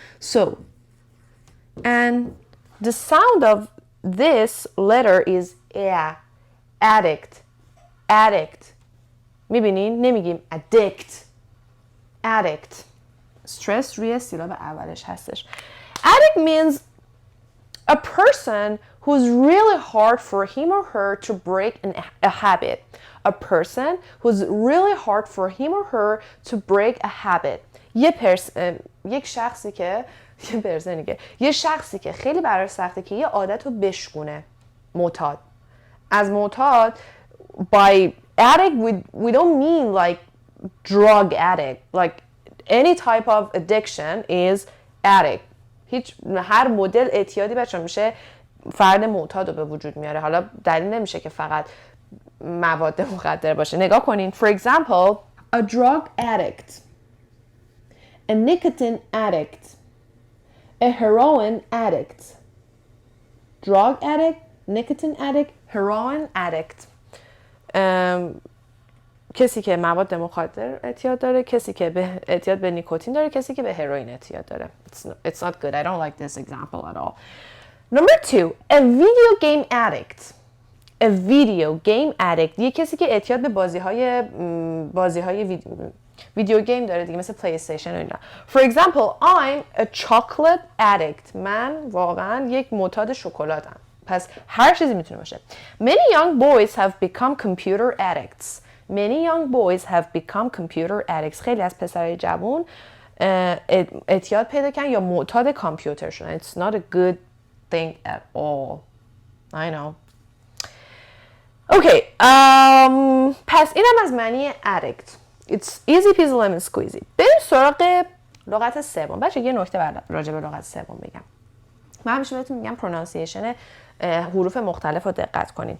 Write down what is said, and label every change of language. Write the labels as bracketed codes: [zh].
[en] So and the sound of this letter is addict. [fa] میبینین نمیگیم addict. stress روی سیلاب اولش هستش. [en] Addict means a person who's really hard for him or her to break a habit. A person who's really hard for him or her to break a habit. [fa] یک شخصی که خیلی براش سخته که یه عادت رو بشکونه. معتاد. از معتاد [en] by addict we don't mean like drug addict. Like any type of addiction is addict. [fa] هر مدل اعتیادی بچه میشه فرد معتاد رو به وجود میاره. حالا دلیل نمیشه که فقط مواد مخدر باشه. نگاه کنین. [en] For example, a drug addict, a nicotine addict, a heroin addict. Drug addict, nicotine addict, heroin addict. [fa] کسی که مواد مخدر اعتیاد داره، کسی که به اعتیاد به نیکوتین داره، کسی که به هروئین اعتیاد داره. [en] It's not good. I don't like this example at all. Number 2, a video game addict. A video game addict. [fa] یه کسی که اعتیاد به بازی‌های ویدیو گیم داره دیگه، مثل پلی استیشن و اینا. [en] For example, I'm a chocolate addict. [fa] من واقعا یک معتاد شکلاتم. پس هر چیزی میتونه باشه. [en] Many young boys have become computer addicts. Many young boys have become computer addicts. [fa] خیلی از پسرای جوان اعتیاد پیدا کردن یا معتاد کامپیوتر شدن. [en] It's not a good thing at all. I know. Okay. [fa] پس اینم از معنی addict. [en] It's easy peasy lemon squeezy. [fa] بریم سراغ لغت سوم. بچه یه نکته راجع به لغت سوم بگم. من همیشه بهتون میگم پرونانسیشن حروف مختلف رو دقت کنید.